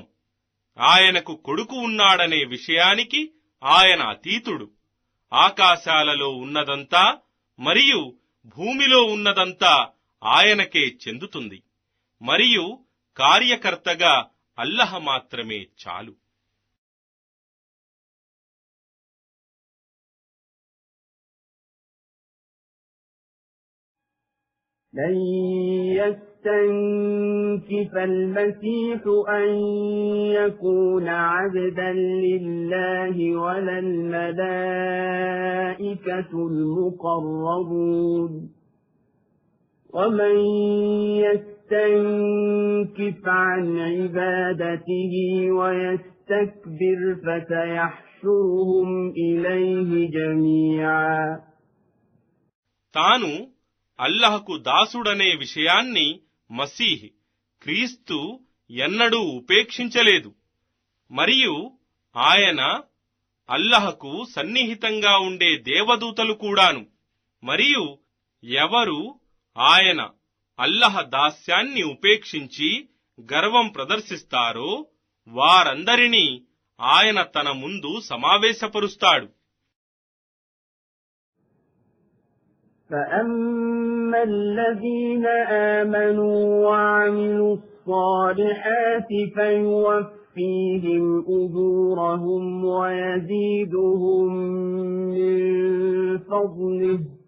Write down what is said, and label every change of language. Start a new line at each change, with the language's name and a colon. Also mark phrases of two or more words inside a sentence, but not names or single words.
Telugu: ఆయనకు కొడుకు ఉన్నాడనే విషయానికి ఆయన అతీతుడు. ఆకాశాలలో ఉన్నదంతా మరియు భూమిలో ఉన్నదంతా ఆయనకే చెందుతుంది, మరియు కార్యకర్తగా అల్లాహ్ మాత్రమే చాలు.
Arabic: لن يستنكف المسيح أن يكون عبدا لله ولا الملائكة المقربون ومن يستنكف عن عبادته ويستكبر فسيحشرهم إليه جميعا.
Telugu: తాను అల్లాహ్కు దాసుడనే విషయాన్ని మసీహ్ క్రీస్తు ఎన్నడూ ఉపేక్షించలేదు, మరియు ఆయన అల్లాహ్కు సన్నిహితంగా ఉండే దేవదూతలు కూడాను. మరియు ఎవరు ఆయన అల్లాహ్ దాస్యాన్ని ఉపేక్షించి గర్వం ప్రదర్శిస్తారో వారందరినీ ఆయన తన ముందు సమావేశపరుస్తాడు.
Arabic: فأما الذين آمنوا وعملوا الصالحات فيوفيهم أجورهم ويزيدهم من فضله